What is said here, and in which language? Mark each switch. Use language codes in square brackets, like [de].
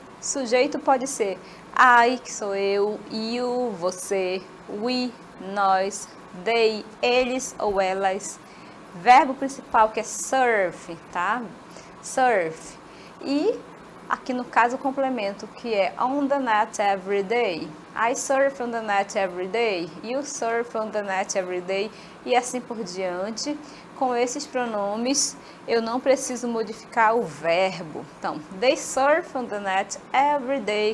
[pt] Sujeito pode ser I, que sou eu, you, você, we, nós, they, eles ou elas. Verbo principal que é surf, tá? Surf. E aqui no caso o complemento que é [en] on the net every day. I surf on the net every day. You surf on the net every day. [pt] E assim por diante. Com esses pronomes eu não preciso modificar o verbo. [en] Então, they surf on the net every day.